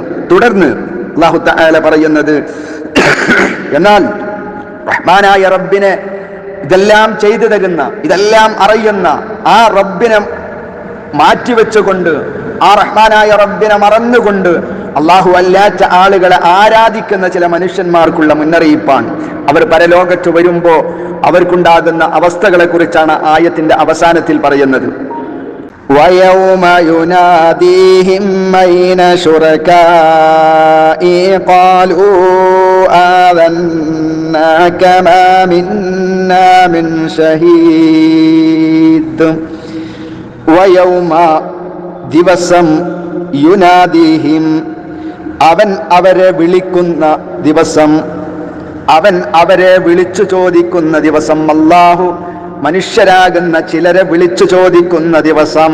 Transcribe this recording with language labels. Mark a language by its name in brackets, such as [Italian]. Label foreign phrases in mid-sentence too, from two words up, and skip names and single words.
[Malayalam] തുടർന്ന് അല്ലാഹു തആല പറയുന്നത്, എന്നാൽ റഹ്മാനായ റബ്ബിനെ ഇതെല്ലാം ചെയ്തു തരുന്ന, ഇതെല്ലാം അറിയുന്ന ആ റബ്ബിനെ മാറ്റിവെച്ചുകൊണ്ട്, ആ റഹ്മാനായ റബ്ബിനെ മറന്നുകൊണ്ട് അള്ളാഹു അല്ലാത്ത ആളുകളെ ആരാധിക്കുന്ന ചില മനുഷ്യന്മാർക്കുള്ള മുന്നറിയിപ്പാണ്. അവർ പരലോകത്ത് വരുമ്പോ അവർക്കുണ്ടാകുന്ന അവസ്ഥകളെ കുറിച്ചാണ് ആയത്തിന്റെ അവസാനത്തിൽ പറയുന്നത്. [Arabic] وَيَوْمَ يُنَادِيهِمْ أَيْنَ شُرَكَائِي قَالُوا آذَنَّاكَ مَا مِنَّا مِنْ شَهِيدٍ. [Malayalam] വയൗമ ദിവസം, യുനാദിഹിം, അവൻ അവരെ വിളിക്കുന്ന ദിവസം, അവൻ അവരെ വിളിച്ചു ചോദിക്കുന്ന ദിവസം. അല്ലാഹു മനുഷ്യരാകുന്ന ചിലരെ വിളിച്ചു ചോദിക്കുന്ന ദിവസം.